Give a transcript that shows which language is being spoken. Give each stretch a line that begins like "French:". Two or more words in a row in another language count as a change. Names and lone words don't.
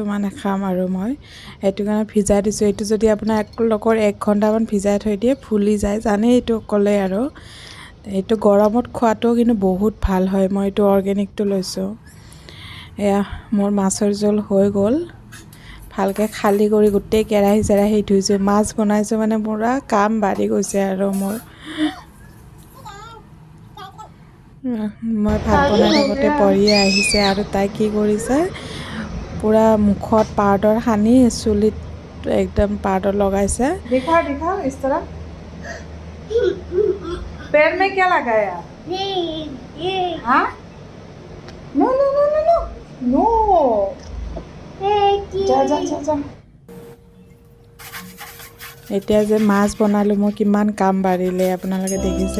Assamese: মানে খাম আৰু মই সেইটো কাৰণে ভিজাই দিছোঁ এইটো যদি আপোনাৰ লগৰ 1 ঘণ্টামান ভিজাই থৈ দিয়ে ফুলি যায় জানেই এইটো ক'লে আৰু এইটো গৰমত খোৱাটো কিন্তু বহুত ভাল হয় মই এইটো অৰ্গেনিকটো লৈছোঁ এয়া মোৰ মাছৰ জোল হৈ গ'ল ভালকৈ খালী কৰি গোটেই কেৰাহী চেৰাহী ধুইছোঁ, মাছ বনাইছোঁ, মানে পূৰা কাম বাঢ়ি গৈছে আৰু মোৰ। মই ভাত বনাই থাকোঁতে পৰিয়ে আহিছে আৰু তাই কি কৰিছে, পূৰা মুখত পাউডাৰ সানি চুলিত একদম পাউডাৰ লগাইছে।
Hindi: दिखाओ दिखाओ इस तरह पैर में क्या लगाया? हाँ?
English: नो नो नो नो नो नो
Hindi: जा जा जा जा।
Assamese: এতিয়া যে মাছ বনালোঁ, মই কিমান কাম বাঢ়িলে আপোনালোকে দেখিছে।